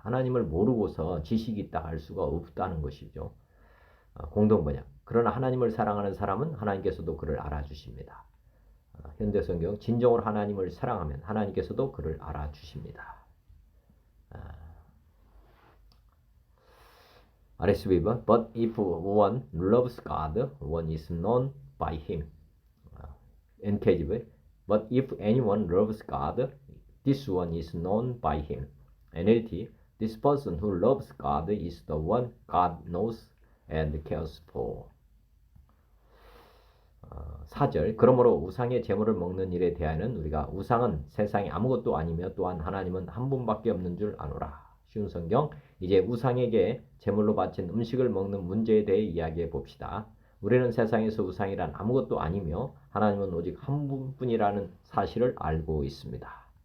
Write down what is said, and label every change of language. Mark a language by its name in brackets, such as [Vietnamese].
[Korean] 하나님을 모르고서 지식이 있다 할 수가 없다는 것이죠. 공동번역. 그러나 하나님을 사랑하는 사람은 하나님께서도 그를 알아주십니다. 현대성경 진정으로 하나님을 사랑하면 하나님께서도 그를 알아주십니다. [English] RSV But if one loves God, one is known by him. NKJV But if anyone loves God, this one is known by him. NLT This person who loves God is the one God knows and cares for. [Korean] 4절 그러므로 우상의 제물을 먹는 일에 대하여는 우리가 우상은 세상에 아무것도 아니며 또한 하나님은 한 분밖에 없는 줄 아노라. 쉬운 성경 이제 우상에게 제물로 바친 음식을 먹는 문제에 대해 이야기해 봅시다. 우리는 세상에서 우상이란 아무것도 아니며 하나님은 오직 한 분뿐이라는 사실을 알고 있습니다.